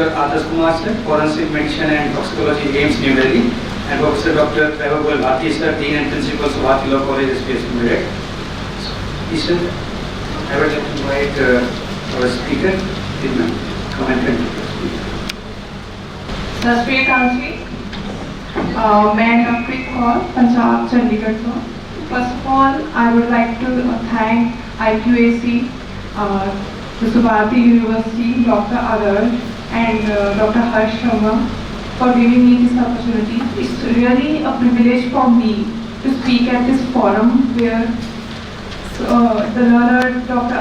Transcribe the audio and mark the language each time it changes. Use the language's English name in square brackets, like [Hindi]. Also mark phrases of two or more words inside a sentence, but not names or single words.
[English] Adarsh Kumar sir, Forensic Medicine and Toxicology, AIMS, New Delhi, and Professor Dr. Subharti sir, Dean and Principal, Subharti Law College, SPS, Meerut. Please, sir, I would like to invite our speaker, come and speak. [Punjabi] ਸਤਿ ਸ੍ਰੀ ਅਕਾਲ ਜੀ. [Hindi] मैं नवप्रीत कौर, पंजाब, चंडीगढ़ से. [English] First of all, I would like to thank IQAC, the Subharti University, Dr. Adarsh and Dr. Harsh Sharma for giving me this opportunity. It's really a privilege for me to speak at this forum where the learned Dr.